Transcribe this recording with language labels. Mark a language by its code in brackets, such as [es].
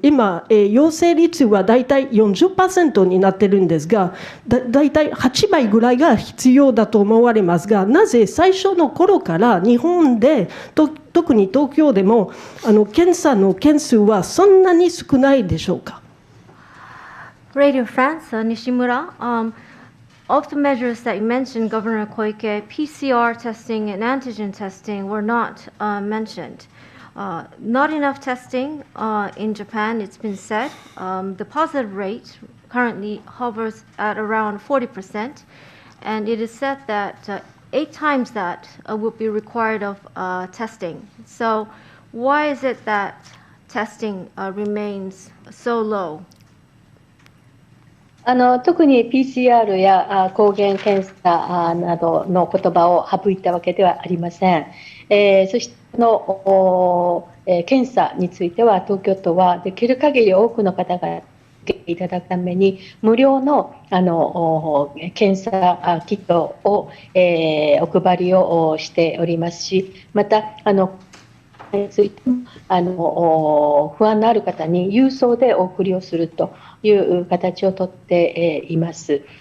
[ja] 今、陽性率はだいたい 40% になっているんですが、だいたい8倍ぐらいが必要だと思われますが、なぜ最初の頃から日本で特に東京でも検査の件数はそんなに少ないでしょうか。 [en] Radio France, Nishimura. Of the measures that you mentioned, Governor Koike, PCR testing and antigen testing were not mentioned. Not enough testing in Japan, it's been said. The positive rate currently hovers at around 40%, and it is said that 8 times that would be required of testing. So why is it that testing remains so low? [ja] 特に PCR や抗原検査などの言葉を省いたわけではありません。そして検査については東京都はできる限り多くの方が受けていただくために無料の検査キットをお配りをしておりますし、またについても不安のある方に郵送でお送りをするという形をとっています。